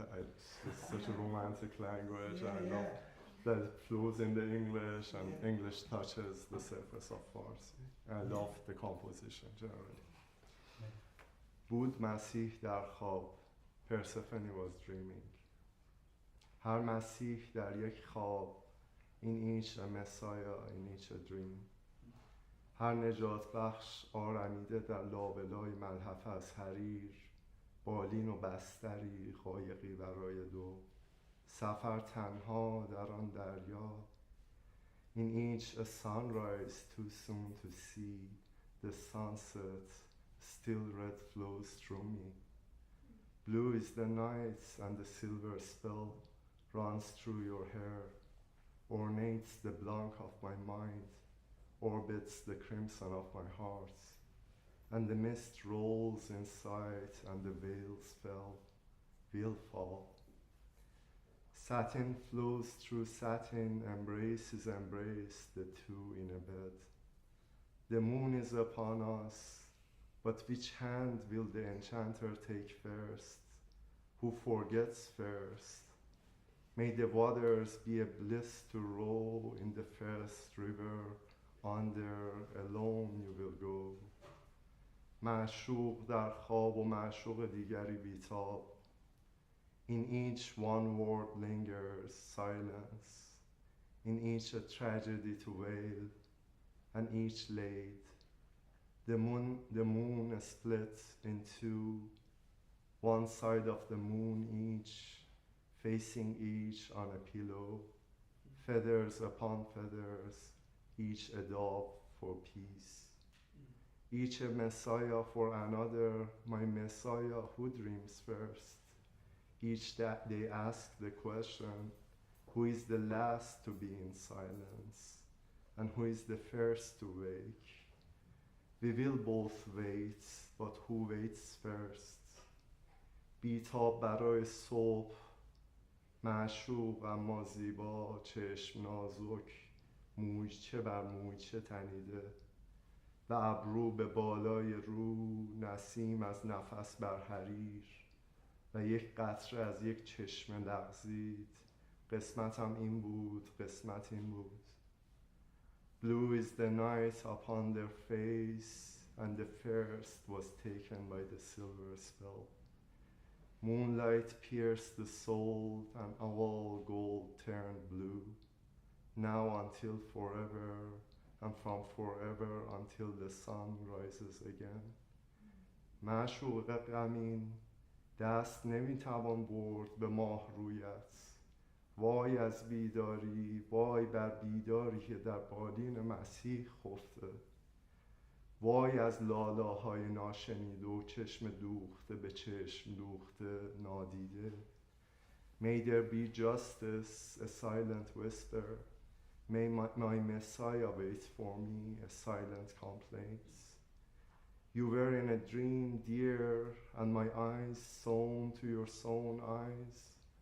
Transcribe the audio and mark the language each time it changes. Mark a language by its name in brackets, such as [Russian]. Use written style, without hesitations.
[English] It's such a romantic language. I love that it flows in the English, and English touches the surface of Farsi. I love the composition generally. [Persian] بود مسیح در خواب. [English] Persephone was dreaming. [Persian] هر مسیح در یک خواب. [English] In each a Messiah, in each a dream. [Persian] هر نجات بخش آرمیده در لابلای ملحف از حریر. بالین و بستری قایقی برای دو. سفر تنها در آن دریا. [English] In each a sunrise too soon to see. The sunset still red flows through me. Blue is the night and the silver spell runs through your hair. Ornates the blank of my mind, orbits the crimson of my heart, and the mist rolls in sight and the veils will fall. Satin flows through satin, embraces embrace the two in a bed. The moon is upon us, but which hand will the enchanter take first? Who forgets first? May the waters be a bliss to row in the first river, under alone you will go. [Persian] معشوق در خواب و معشوق دیگری بیتاب. [English] In each one word lingers silence. In each a tragedy to wail, and each laid. The moon split in two, one side of the moon each, facing each on a pillow, feathers upon feathers, each a dove for peace. Each a Messiah for another, my Messiah who dreams first. Each that they ask the question, who is the last to be in silence, and who is the first to wake? We will both wait, but who waits first? [Persian] بیتاب برای صبح، معشوق اما زیبا، چشم نازک، مویچه بر مویچه تنیده، و ابرو به بالای رو، نسیم از نفس بر حریر، و یک قطره از یک چشمه لغزید. قسمتم این بود، قسمت این بود. [English] Blue is the night upon their face, and the first was taken by the silver spell. Moonlight pierced the soul, and all gold turned blue. Now until forever, and from forever until the sun rises again. [Persian] معشوق غمین دست نمیتوان برد به ماه رویت. وای از بیداری، وای بر بیداری که در بالین مسیح خفته. وای از لالاهای ناشنیده و چشم دوخته به چشم دوخته نادیده. [English] May there be justice, a silent whisper. May my Messiah wait for me, a silent complaint. You were in a dream, dear, and my eyes sewn to your sewn eyes.